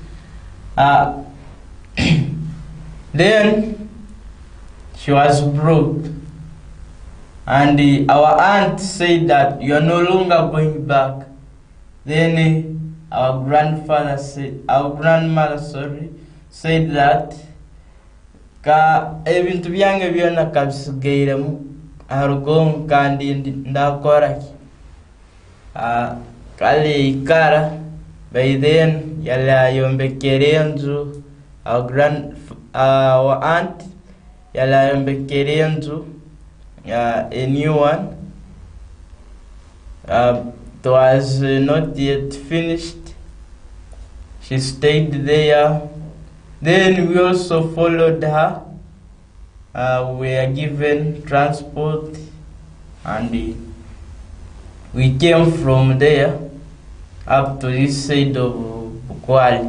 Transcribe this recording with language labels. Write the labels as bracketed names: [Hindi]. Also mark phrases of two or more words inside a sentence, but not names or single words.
[English] Then she was broke, and our aunt said that you are no longer going back. Then our grandmother said that [Chiga] ka ebintu byange byona kabisigairemu harugongo kandi ndakoraki kale ikara. [English] By then [Chiga] yala yombekere enzu, [English] our aunt [Chiga] yala yombekere enzu, [English] a new one. It was not yet finished. She stayed there. Then we also followed her. We were given transport, and we came from there up to this side of Bukwali.